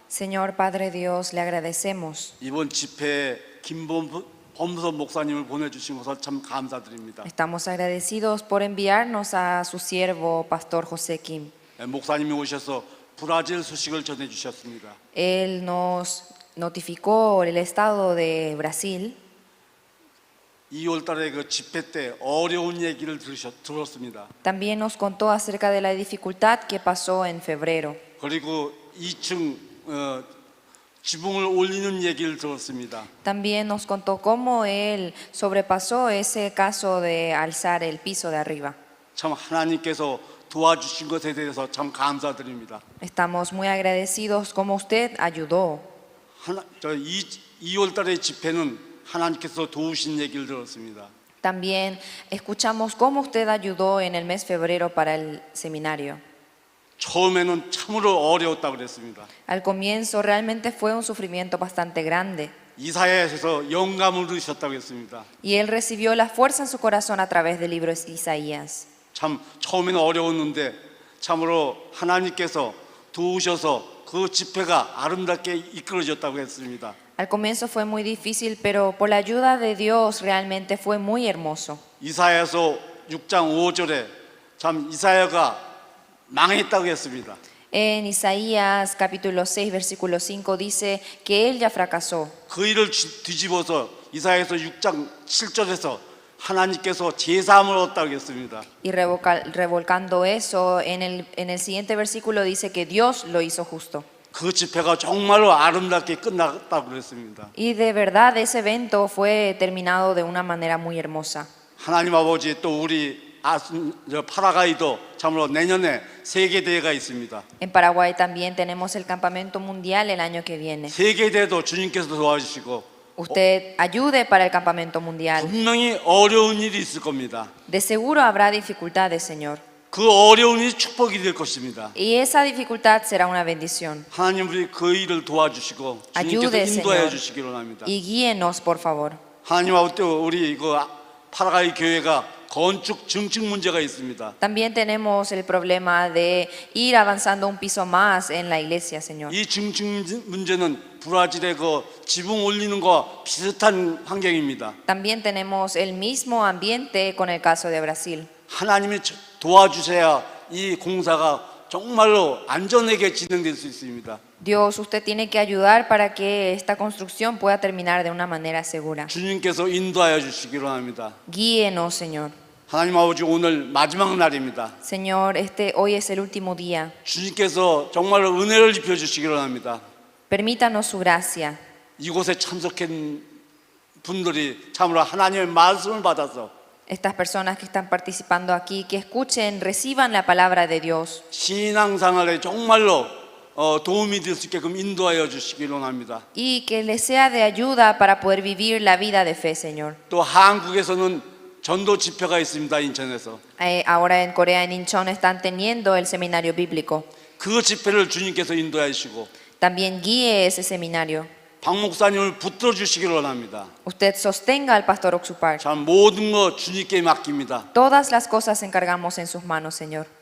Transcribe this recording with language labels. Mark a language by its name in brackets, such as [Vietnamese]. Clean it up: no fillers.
[Spanish] Señor Padre Dios, le agradecemos. [Korean] 이번 집회에 김범선 목사님을 보내주신 것을 참 감사드립니다. [Spanish] Estamos agradecidos por enviarnos a su siervo, Pastor José Kim. [Korean] 목사님이 오셔서 브라질 소식을 전해주셨습니다. [Spanish] Él nos notificó el estado de Brasil. [Korean] 2월달에 그 집회 때 어려운 얘기를 들었습니다. [Spanish] También nos contó acerca de la dificultad que pasó en febrero. [Korean] 그리고 2층 지붕을 올리는 얘기를 들었습니다. [Spanish] También nos contó cómo él sobrepasó ese caso de alzar el piso de arriba. [Korean] 참 하나님께서 도와주신 것에 대해서 참 감사드립니다. [Spanish] Estamos muy agradecidos como usted ayudó. [Korean] 2월달의 집회는 하나님께서 도우신 얘기를 들었습니다. [Spanish] También escuchamos cómo usted ayudó en el mes febrero para el seminario. [Korean] 처음에는 참으로 어려웠다고 그랬습니다. [Spanish] Al comienzo realmente fue un sufrimiento bastante grande. [Korean] 이사야에서 영감을 얻으셨다고 했습니다. [Spanish] Y él recibió la fuerza en su corazón a través del libro de Isaías. [Korean] 참 처음에는 어려웠는데 참으로 하나님께서 도우셔서 그 집회가 아름답게 이끌어졌다고 했습니다. [Spanish] Al comienzo fue muy difícil, pero por la ayuda de Dios realmente fue muy hermoso. [Korean] 이사야서 6장 5절에 참 이사야가 망했다고 했습니다. [Spanish] En Isaías capítulo 6 versículo 5 dice que él ya fracasó. [Korean] 그 일을 뒤집어서 이사야서 6장 7절에서 하나님께서 제사함을 얻었다고 했습니다. [Spanish] Y revolcando eso, en el siguiente versículo dice que Dios lo hizo justo. [Korean] 그 집회가 정말로 아름답게 끝났다고 그랬습니다. [Spanish] Y de verdad ese evento fue terminado de una manera muy hermosa. [Korean] 하나님 아버지 또 우리 파라과이도 참으로 내년에 세계대회가 있습니다. [Spanish] En Paraguay también tenemos el campamento mundial el año que viene. [Korean] 세계대회도 주님께서 도와주시고 [Spanish] Usted ayude para el campamento mundial. [Korean] 분명히 어려운 일이 있을 겁니다. [Spanish] De seguro habrá dificultades, Señor. [Korean] 그 어려운 일이 축복이 될 것입니다. [Spanish] Y esa dificultad será una bendición. [Korean] 하나님 우리 그 일을 도와주시고 주님께서 [Spanish] Ayude, [Korean] 인도하여 [Spanish] Señor. [Korean] 주시기를 합니다. [Spanish] Y guíenos, por favor. [Korean] 하나님 아버지 우리 그 파라과이 교회가 건축 증축 문제가 있습니다. [Spanish] También tenemos el problema de ir avanzando un piso más en la iglesia, Señor. [Korean] 이 증축 문제는 브라질의 그 지붕 올리는 거 비슷한 환경입니다. [Spanish] También tenemos el mismo ambiente con el caso de Brasil. [Korean] 하나님이 도와주셔야 이 공사가 정말로 안전하게 진행될 수 있습니다. [Spanish] Dios, usted tiene que ayudar para que esta construcción pueda terminar de una manera segura. [Korean] 주님께서 인도하여 주시기로 합니다. [Spanish] Guíenos, Señor. [Korean] 하나님 아버지 오늘 마지막 날입니다. [Spanish] Señor, hoy es el último día. [Korean] 주님께서 정말로 은혜를 입혀 주시기로 합니다. [Spanish] Permítanos su gracia. [Korean] 이곳에 참석한 분들이 참으로 하나님의 말씀을 받아서 [Spanish] Estas personas que están participando aquí, que escuchen, reciban la palabra de Dios. [Korean] 신앙생활에 정말로 도움이 될 수 있게끔 인도하여 주시기로 합니다. [Spanish] Y que les sea de ayuda para poder vivir la vida de fe, Señor. [Korean] 또 한국에서는 전도 집회가 있습니다. 인천에서. [Spanish] Ahora en Corea, en Incheon, están teniendo el seminario bíblico. [Korean] 그 집회를 주님께서 인도해 주시고 [Spanish] También guíe ese seminario. [Korean] 박 목사님을 붙들어 주시기를 원합니다. [Spanish] Usted sostenga al pastor Oxupar. [Korean] 참 모든 거 주님께 맡깁니다. [Spanish] Todas las cosas encargamos en sus manos, Señor.